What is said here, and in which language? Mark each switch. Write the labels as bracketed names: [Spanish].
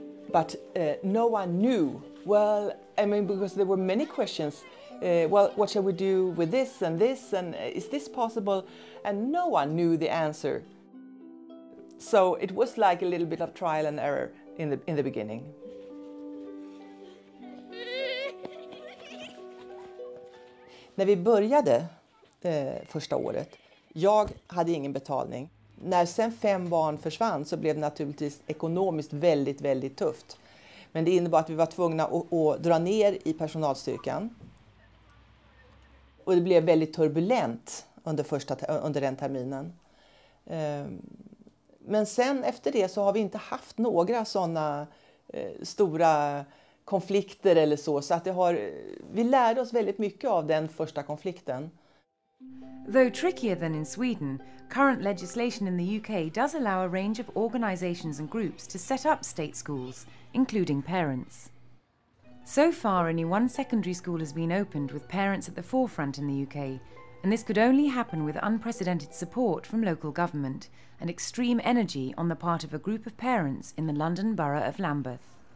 [English] But no one knew. Well, I mean, because there were many questions. Well, what shall we do with this, and is this possible? And no one knew the answer. So it was like a little bit of trial and error in the beginning. [Swedish] När vi började första året, jag hade ingen betalning. När sen 5 barn försvann så blev det naturligtvis ekonomiskt väldigt, väldigt tufft. Men det innebar att vi var tvungna att dra ner i personalstyrkan. Och det blev väldigt turbulent under den terminen. Men sen efter det så har vi inte haft några sådana stora konflikter eller så att vi lärde oss väldigt mycket av den första konflikten. [English] Though trickier than in Sweden, current legislation in the UK does allow a range of organisations and groups to set up state schools, including parents. So far, only one secondary school has been opened with parents at the forefront in the UK, and this could only happen with unprecedented support from local government and extreme energy on the part of a group of parents in the London Borough of Lambeth.